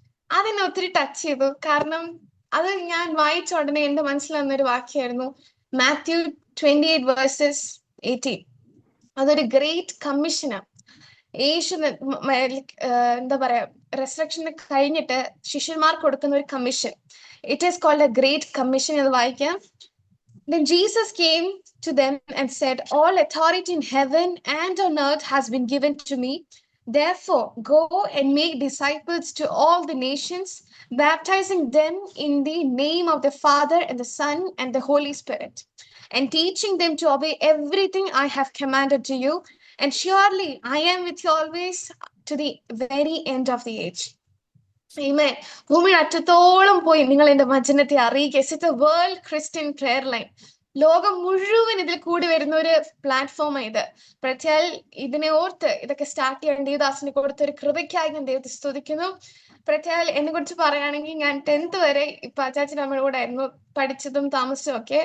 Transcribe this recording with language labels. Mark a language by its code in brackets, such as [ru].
[ml] അതെന്നെ ഒത്തിരി ടച്ച് ചെയ്തു. കാരണം അത് ഞാൻ വായിച്ച ഉടനെ എന്റെ മനസ്സിൽ വന്നൊരു വാക്യമായിരുന്നു മാത്യു 28:18. അതൊരു ഗ്രേറ്റ് കമ്മീഷനാണ്. യേശു എന്താ പറയാ, റെസറക്ഷന് കഴിഞ്ഞിട്ട് ശിഷ്യന്മാർക്ക് കൊടുക്കുന്ന ഒരു commission. [en] it is called a great commission [ml] എന്ന് വായിക്കാം. [en] Then Jesus came to them and said, all authority in heaven and on earth has been given to me. Therefore, go and make disciples to all the nations, baptizing them in the name of the Father and the Son and the Holy Spirit, and teaching them to obey everything I have commanded to you. And surely I am with you always to the very end of the age. Amen. [ml] ഭൂമിയുടെ അറ്റത്തോളം പോയി നിങ്ങൾ എന്റെ വചനത്തെ അറിയിക്കുക. [en] It's a world Christian prayer line. [ml] ലോകം മുഴുവൻ ഇതിൽ കൂടി വരുന്ന ഒരു പ്ലാറ്റ്ഫോം ഇത്. പ്രത്യേക ഇതിനെ ഓർത്ത് ഇതൊക്കെ സ്റ്റാർട്ട് ചെയ്യാൻ ദേവദാസിനെ കൊടുത്ത ഒരു കൃപയ്ക്കായി ഞാൻ ദൈവത്തെ സ്തുതിക്കുന്നു. പ്രത്യേക എന്നെ കുറിച്ച് പറയുകയാണെങ്കിൽ ഞാൻ 10th വരെ ഇപ്പൊ അച്ചാച്ചൻ നമ്മുടെ കൂടെ ആയിരുന്നു പഠിച്ചതും താമസിച്ചതും ഒക്കെ.